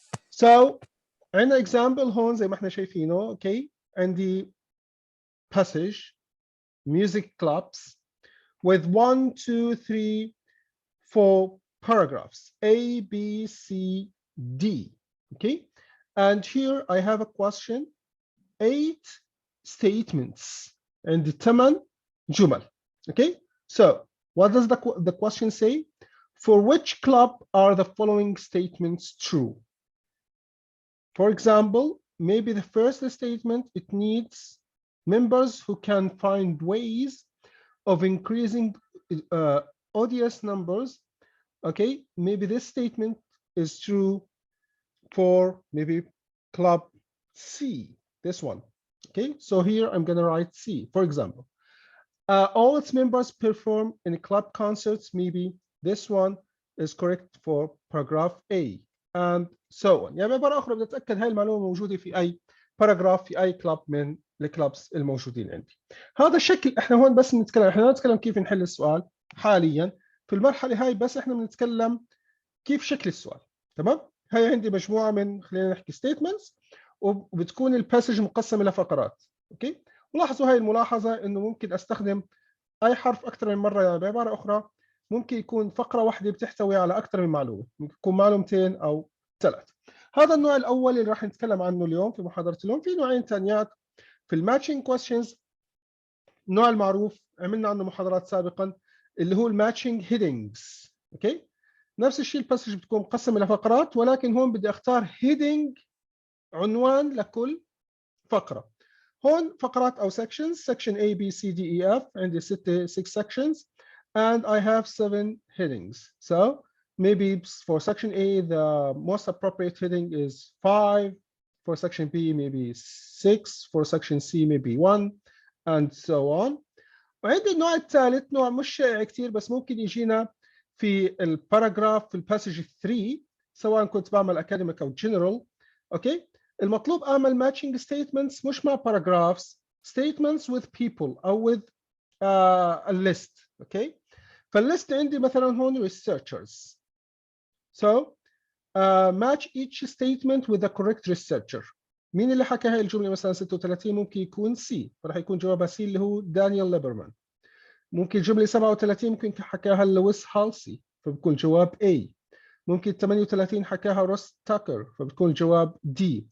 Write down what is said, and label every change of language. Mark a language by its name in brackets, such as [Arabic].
[Arabic] So عندنا example هون زي ما احنا شايفينه. [English] Okay. عندي passage music clubs with 1, 2, 3, 4 paragraphs A, B, C, D. Okay. And here I have a question, 8 statements and the 8 جمل. Okay. So what does the question say? For which club are the following statements true? For example, maybe the first statement, it needs members who can find ways of increasing audience numbers. Okay, maybe this statement is true for maybe club C, this one. Okay, so here I'm going to write C, for example. All its members perform in club concerts. Maybe this one is correct for paragraph A, and so on. [Arabic] يعني بعبارة أخرى بدي أتأكد هاي المعلومة موجودة في أي باراجراف في أي كلاب من الكلابس الموجودين عندي. هذا الشكل احنا هون بس نتكلم، احنا ما نتكلم كيف نحل السؤال حاليا في المرحلة هاي، بس احنا بنتكلم كيف شكل السؤال. تمام؟ هاي عندي مجموعة من خلينا نحكي statements وبتكون الباسج مقسم إلى فقرات. اوكي؟ ولاحظوا هاي الملاحظة إنه ممكن أستخدم أي حرف أكثر من مرة. يعني بعبارة أخرى ممكن يكون فقرة واحدة بتحتوي على أكثر من معلومة، ممكن يكون معلومتين أو 3. هذا النوع الأول اللي راح نتكلم عنه اليوم في محاضرة اليوم. في نوعين ثانيات في الماتشنج كويستشنز. النوع المعروف عملنا عنه محاضرات سابقا اللي هو الماتشنج هيدنجز. اوكي، نفس الشيء الباسج بتكون مقسم إلى فقرات، ولكن هون بدي أختار هيدنج، عنوان لكل فقرة. هون فقرات أو [English] sections, section A, B, C, D, E, F. عندي 6 sections and I have 7 headings. So maybe for section A, the most appropriate heading is 5. For section B, maybe 6. For section C, maybe 1, and so on. [Arabic] وعندي النوع الثالث، نوع مش شائع كثير بس ممكن يجينا في الباراجراف في الباسج 3، سواء كنت بعمل academic أو general. أوكي، المطلوب أعمل matching statements مش مع paragraphs، [English] statements with people [Arabic] أو [English] with a list. [Arabic] أوكي، فالليست عندي مثلا هون researchers. [English] So match each statement with the correct researcher. [Arabic] مين اللي حكى هاي الجملة؟ مثلا 36 ممكن يكون C، فراح يكون جوابها C اللي هو دانيال ليبرمان. ممكن الجملة 37 ممكن حكاها لويس هالسي، فبكون جواب A. ممكن 38 حكاها روس تاكر، فبتكون الجواب D.